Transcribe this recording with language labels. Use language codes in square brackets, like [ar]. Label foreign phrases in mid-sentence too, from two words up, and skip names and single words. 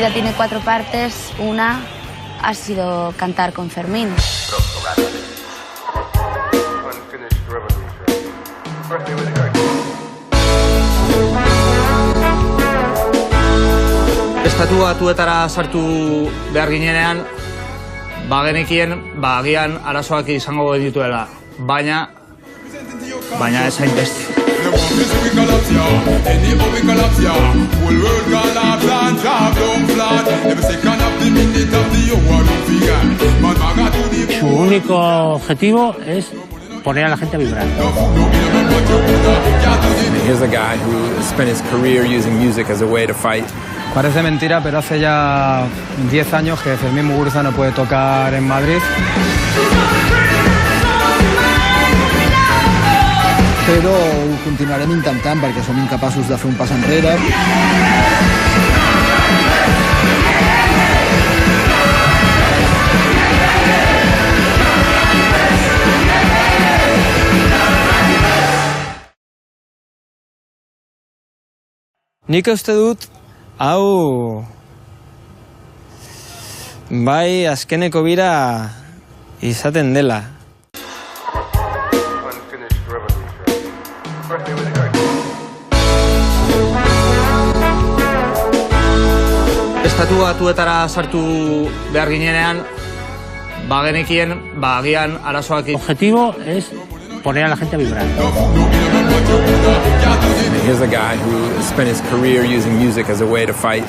[es] tiene 4 partes. Una ha sido cantar con Fermín. [eu] Estatu Batuetara sartu behar ginenean, bagenekien, agian arazoak izango genituela, baina ez hainbeste. [es] Su único objetivo es poner a la gente a vibrar. [en] Here's a guy who spent his career using music as a way to fight. [es] Parece mentira, pero hace ya 10 años que Fermín Muguruza no puede tocar en Madrid. [ca] Però ho continuarem intentant perquè som incapaços de fer un pas enrere. [eu] Nik uste dut, hau bai azkeneko bira izaten dela. Estatu Batuetara sartu behar ginenean, bagenekien, agian arazoak... [es] El objetivo es poner a la gente a vibrar. [en] Here's a guy who spent his career using music as a way to fight.